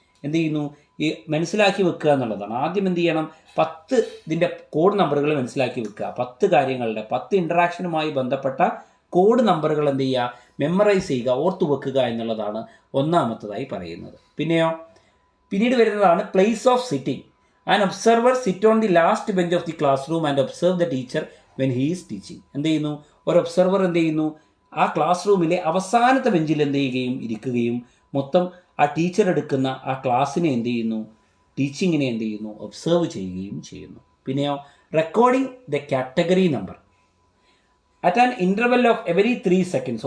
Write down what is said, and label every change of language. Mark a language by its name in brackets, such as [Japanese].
[Malayalam] എന്ത് ചെയ്യുന്നു, ഈ മനസ്സിലാക്കി വെക്കുക എന്നുള്ളതാണ്. ആദ്യം എന്ത് ചെയ്യണം, 10 ഇതിൻ്റെ കോഡ് നമ്പറുകൾ മനസ്സിലാക്കി വെക്കുക. 10 കാര്യങ്ങളുടെ 10 ഇൻട്രാക്ഷനുമായി ബന്ധപ്പെട്ട കോഡ് നമ്പറുകൾ എന്ത് ചെയ്യുക, മെമ്മറൈസ് ചെയ്യുക, ഓർത്തു വെക്കുക എന്നുള്ളതാണ് ഒന്നാമത്തതായി പറയുന്നത്. പിന്നീട് വരുന്നതാണ് place of sitting. [English] An observer sit on the last bench of the classroom and observe the teacher when he is teaching. [Malayalam] എന്ത് ചെയ്യുന്നു, ഒരു ഒബ്സർവർ എന്ത് ചെയ്യുന്നു, ആ ക്ലാസ് റൂമിലെ അവസാനത്തെ ബെഞ്ചിൽ എന്ത് ചെയ്യുകയും ഇരിക്കുകയും മൊത്തം ആ ടീച്ചർ എടുക്കുന്ന ആ ക്ലാസ്സിനെ എന്ത് ചെയ്യുന്നു, ടീച്ചിങ്ങിനെ എന്ത് ചെയ്യുന്നു, ഒബ്സർവ് ചെയ്യുകയും ചെയ്യുന്നു. [English] പിന്നെയോ recording the category number at an interval of every 3 seconds.